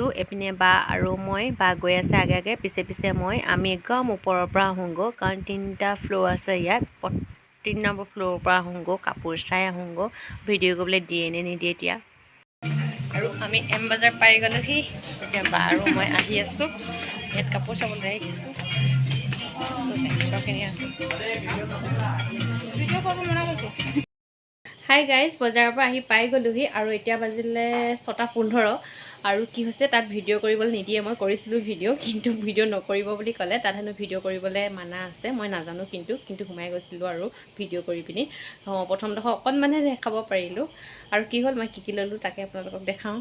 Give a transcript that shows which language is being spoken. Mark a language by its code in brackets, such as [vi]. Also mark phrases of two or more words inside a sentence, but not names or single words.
[as] এপিনে বা আৰু মই বা গৈ আছে আগে আগে পিছে পিছে আমি একদম ওপৰৰ পৰা আহোঁগো, কাৰণ 3টা ফ্লোৰ আছে ইয়াত। 3 নম্বৰ ফ্লোৰৰ পৰা আহোঁগো, কাপোৰ চাই আহোঁগো, ভিডিঅ' কৰিবলৈ দিয়ে নে নিদিয়ে এতিয়া। আৰু আমি এম বজাৰ পাই গলোহি। এতিয়া বা আৰু মই আহি আছো, ইয়াত কাপোৰ চাবলৈ আহিছোঁ। [en] Hi guys [hi] बजार पर [as] आহি পাই গলোহি আৰু এতিয়া বাজিলে 6:15 আৰু কি হৈছে তাত ভিডিঅ' কৰিবলৈ নিদিয়ে। মই কৰিছিলোঁ ভিডিঅ' কিন্তু ভিডিঅ' নকৰিব বুলি ক'লে। তাত হেনো ভিডিঅ' কৰিবলৈ মানা আছে, মই নাজানো কিন্তু সোমাই গৈছিলোঁ আৰু ভিডিঅ' কৰি পিনি প্ৰথম দফা অকণমানহে দেখাব পাৰিলোঁ। আৰু কি হ'ল মই কি ল'লোঁ তাকে আপোনালোকক দেখাওঁ।